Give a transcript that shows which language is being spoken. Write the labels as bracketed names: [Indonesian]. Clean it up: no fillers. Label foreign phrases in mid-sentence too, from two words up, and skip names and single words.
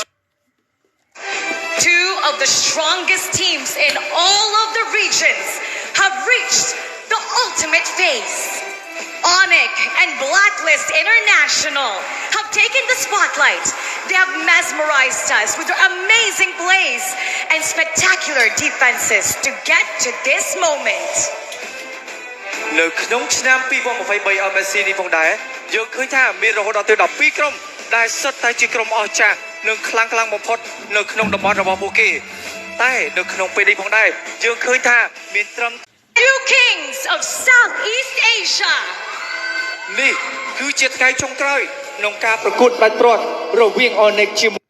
[English] Two of the strongest teams in all of the regions have reached the ultimate phase. Onic and Blacklist International have taken the spotlight. They have mesmerized us with their amazing plays and spectacular defenses to get to this moment. [Khmer] នៅក្នុងឆ្នាំ2023 MSC នេះផងដែរយើងឃើញថាមានរហូតដល់ទៅ12ក្រុមដែលសុទ្ធតែជាក្រុមអស្ចារ្យនិងខ្លាំងបំផុតនៅក្នុងតំបន់របស់ពួកគេតែនៅក្នុងពេលនេះផងដែរយើងឃើញថាមានត្រឹម [English] Two kings of Southeast Asia. [Khmer] នេះគឺជាថ្ងៃចុងក្រោយក្នុងការប្រកួតបាច់ព្រាត់រវាង Onic ជាមួយ